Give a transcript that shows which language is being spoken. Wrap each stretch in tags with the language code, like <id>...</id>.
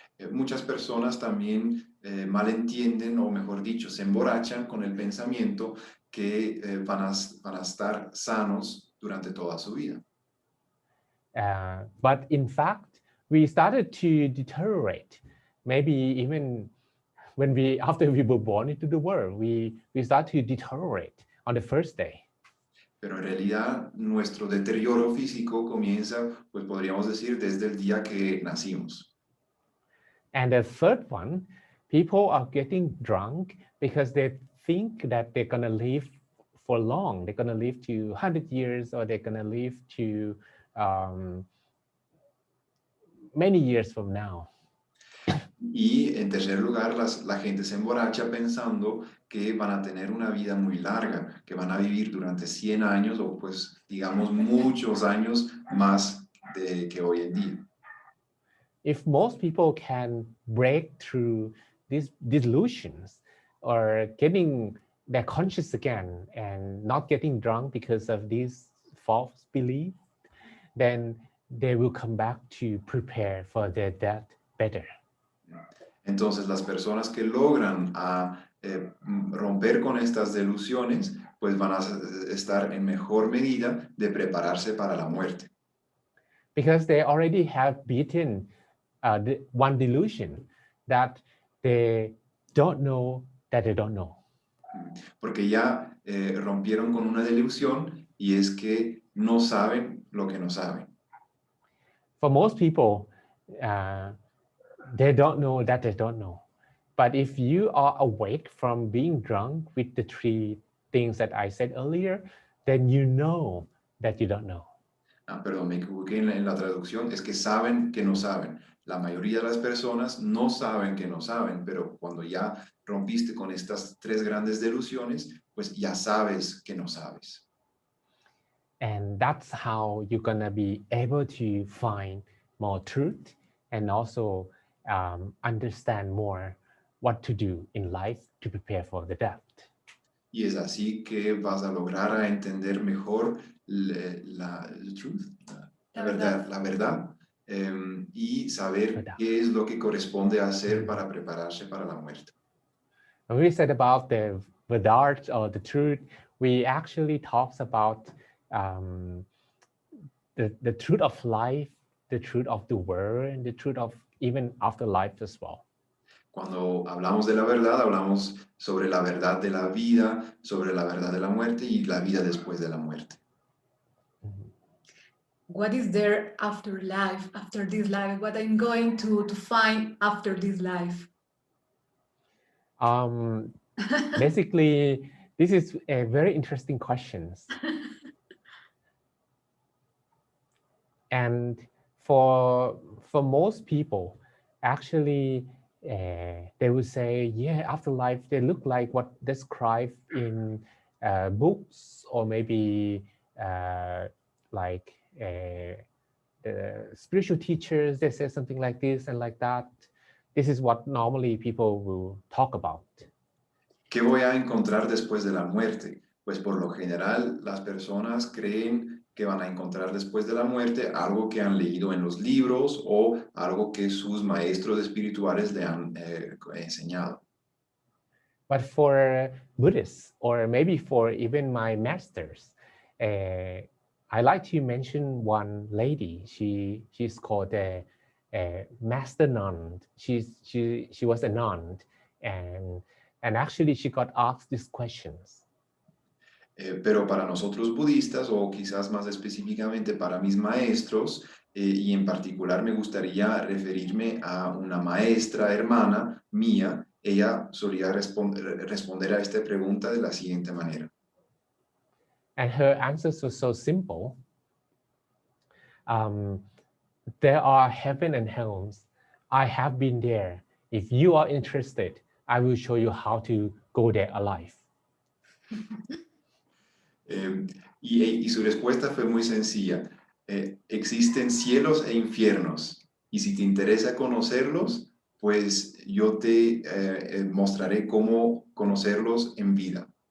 <es>Muchas personas también malentienden, o mejor dicho, se emborrachan con el pensamiento que van a estar sanos durante toda su vida.</es> <en>But in fact, we started to deteriorate, maybe even after we were born into the world, we start to deteriorate on the first day.</en> <es>Pero en realidad nuestro deterioro físico comienza, pues podríamos decir, desde el día que nacimos.</es> <en>And the third one, people are getting drunk because they think that they're going to live for long. They're going to live to 100 years or they're going to live to many years from now.</en> <es>Y en tercer lugar, la gente se emborracha pensando que van a tener una vida muy larga, que van a vivir durante 100 años o pues digamos muchos años más que hoy en día.</es> <en>If most people can break through these delusions or getting their conscious again and not getting drunk because of these false beliefs, then they will come back to prepare for their death better.</en> <es>Entonces, las personas que logran romper con estas delusiones, pues van a estar en mejor medida de prepararse para la muerte.</es> <en>Because they already have beaten one delusion that they don't know that they don't know.</en> <es>Porque ya rompieron con una delusión y es que no saben lo que no saben.</es> <en>For most people, they don't know that they don't know. But if you are awake from being drunk with the three things that I said earlier, then you know that you don't know.</en> <es>Perdón, me equivoqué en la traducción. Es que saben que no saben. La mayoría de las personas no saben que no saben, pero cuando ya rompiste con estas tres grandes delusiones, pues ya sabes que no sabes.</es> <en>And that's how you're going to be able to find more truth and also understand more what to do in life to prepare for the death.</en> <es>Y es así que vas a lograr entender mejor la verdad y saber qué es lo que corresponde hacer para prepararse para la muerte.</es> <en>When we said about the art or the truth, we actually talked about the truth of life, the truth of the world, and the truth of even afterlife as well.</en> <es>Cuando hablamos de la verdad, hablamos sobre la verdad de la vida, sobre la verdad de la muerte y la vida después de la muerte.</es> <en>What is there after life, after this life? What I'm going to find after this life? Basically, this is a very interesting question. And for most people, actually, they would say, yeah, afterlife, they look like what described in books or maybe like the spiritual teachers, they say something like this and like that. This is what normally people will talk about.</en> <es>¿Qué voy a encontrar después de la muerte? Pues por lo general las personas creen que van a encontrar después de la muerte algo que han leído en los libros o algo que sus maestros espirituales le han enseñado.</es> <en>But for Buddhists, or maybe for even my masters, I like to mention one lady. She's called a Master Nun. She was a nun, and actually she got asked these questions.</en> <es>Pero para nosotros budistas, o quizás más específicamente para mis maestros, y en particular me gustaría referirme a una maestra hermana mía, ella solía responder a esta pregunta de la siguiente manera.</es> <en>And her answers were so simple. There are heaven and hells. I have been there. If you are interested, I will show you how to go there alive.</en> <es>Y su respuesta fue muy sencilla. Existen cielos e infiernos, y si te interesa conocerlos, pues yo te mostraré cómo conocerlos en vida.</es>